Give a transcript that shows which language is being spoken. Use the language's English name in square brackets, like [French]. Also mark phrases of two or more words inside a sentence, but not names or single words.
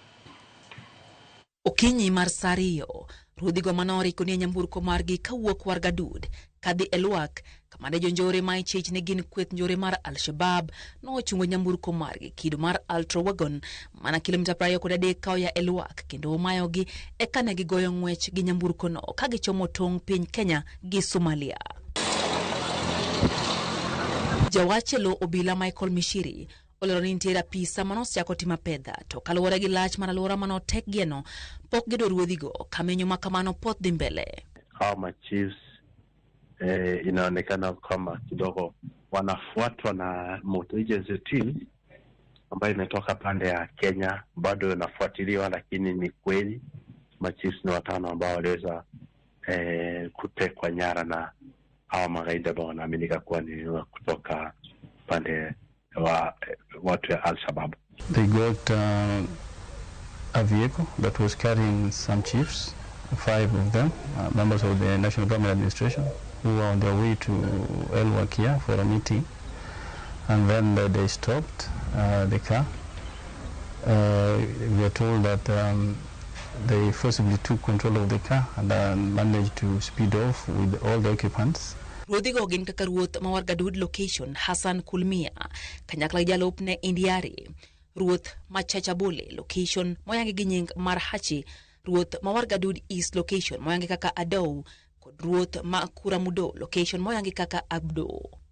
[Luo (Kenya and Tanzania)] Okinyi mar Sariyo, ruodhigo manori koni nyamburko margi kawuok Wargadud kadhi Elwak kama ne jonjore ma ichich ni gin kweth njore mar Al-Shabaab nochungo nyamburko margi kido mar Ultra Wagon mana kilomita 23 kaoya Elwak kendo omayogi eka ne gigoyo ng'wech gi nyamburko no ka gichomo tong' piny Kenya gi Somalia. Jawache lo obila Michael Mushiri olero ni nitiere apisa manosiako tima pedha to kaluwore gi lach mar aluora manotek gieno pok gido ruodhigo kamenyo makamano pot dhi mbele. [Swahili] Kama chiefs inaonekana kama kidogo wanafuatwa na [English] motor agency team [Swahili] ambayo imetoka pande ya Kenya, bado inafuatiliwa, lakini ni kweli machiefs ni 5 ambao waliweza kutekwa nyara na hawa magaidi ambao wanaaminika kuwa ni kutoka pande wa watu ya Al-Shabaab. [English] They got a vehicle that was carrying some chiefs, 5 of them, members of the National Government Administration, who were on their way to Elwak here for a meeting. And then they stopped the car. We are told that they forcibly took control of the car and managed to speed off with all the occupants. [Luo (Kenya and Tanzania)] Ruodhigo gin kaka ruoth ma Wargadud location Hassan Kulmia, kanyakla jalopne Indiari, ruoth ma Chachabole location moyangi gi nying mar Hachi, ruoth ma Wargadud East location moyangi kaka Adou, kod ruoth ma Kuramudo location moyangi kaka Abdo.